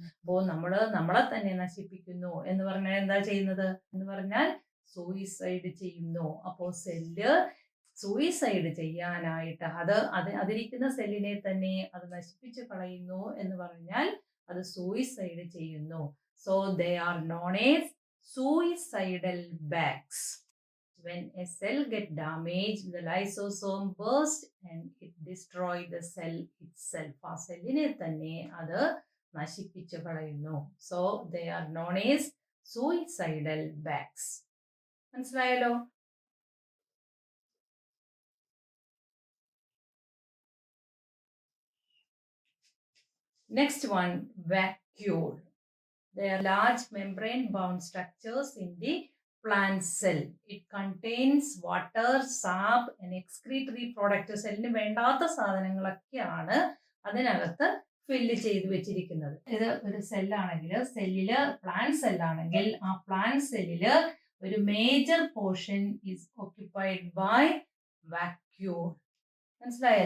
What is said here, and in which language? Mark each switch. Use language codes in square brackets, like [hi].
[ml] അപ്പോൾ നമ്മളെ തന്നെ നശിപ്പിക്കുന്നു എന്ന് പറഞ്ഞാൽ എന്താ ചെയ്യുന്നത് എന്ന് പറഞ്ഞാൽ സൂയിസൈഡ് ചെയ്യുന്നു. അപ്പോൾ സെല്ല് സൂയിസൈഡ് ചെയ്യാനായിട്ട് അതിരിക്കുന്ന സെല്ലിനെ തന്നെ അത് നശിപ്പിച്ച് കളയുന്നു എന്ന് പറഞ്ഞാൽ അത് സൂയിസൈഡ് ചെയ്യുന്നു. [en] So they are known as suicidal bags. when a cell get damaged, the lysosome burst and it destroy the cell itself. [ml] ആ സെല്ലിനെ തന്നെ അത് നശിപ്പിച്ചു കളയുന്നു. [en] So they are known as suicidal bags. [ml] മനസ്സിലായല്ലോ? [en] Next one, vacuole. They are large membrane-bound structures in the plant cell. It contains water, sap, and excretory product. [ml] സെല്ലിന് വേണ്ടാത്ത സാധനങ്ങളൊക്കെയാണ് അതിനകത്ത് ഫില്ല് ചെയ്ത് വെച്ചിരിക്കുന്നത്. ഇത് ഒരു സെല്ലാണെങ്കിൽ, സെല്ലില് പ്ലാന്റ് സെല്ലാണെങ്കിൽ ആ പ്ലാന്റ് സെല്ലില് ഒരു [en] Major portion is occupied by vacuole. [ml] മനസ്സിലായ?